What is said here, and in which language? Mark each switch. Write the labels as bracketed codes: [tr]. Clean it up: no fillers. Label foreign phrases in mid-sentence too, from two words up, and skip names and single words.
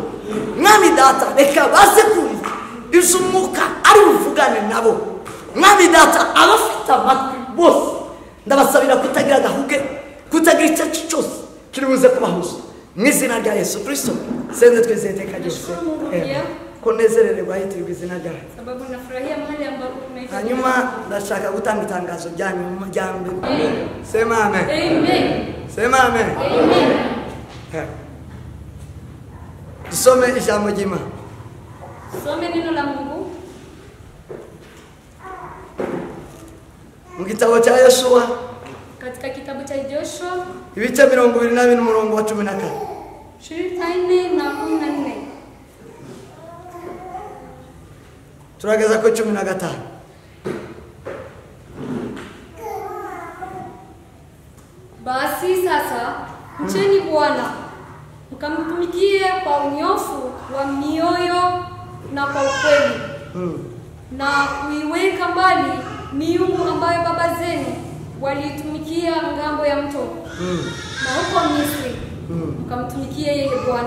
[rw] Mwami data reka baze kumva ibyo umwuka ari buvugane nabo. Mwami data abafite amatwi bose ndabasabira kutagira agahuge, kutagira icyo cyose kiri buze kubahuza mu izina rya Yesu Kristo. Senze twizeye iteka ryose kunezererwa hitirwa izina ryawe. [sw] Sababu nafurahia mahali ambapo tunaita. [rw] Hanyuma ndashaka gutanga itangazo ryanyu mu majyambere. [sw] Sema amen. Amen. Sema amen. Amen. [rw] Tusome ijambo ry'Imana. [sw] Some neno la Mungu [rw] mu gitabo cya Yoshua [sw] katika kitabu cha Joshua [rw] ibice 22 umurongo wa 14. 24 na 14. Turageza ko 15. [sw] Basi sasa mcheni Bwana mkamtumikie kwa unyofu wa mioyo na kwa ukweli, na kuiweka mbali miungu ambayo baba zenu walitumikia ngambo ya mto na huko Misri, mkamtumikie yeye Bwana.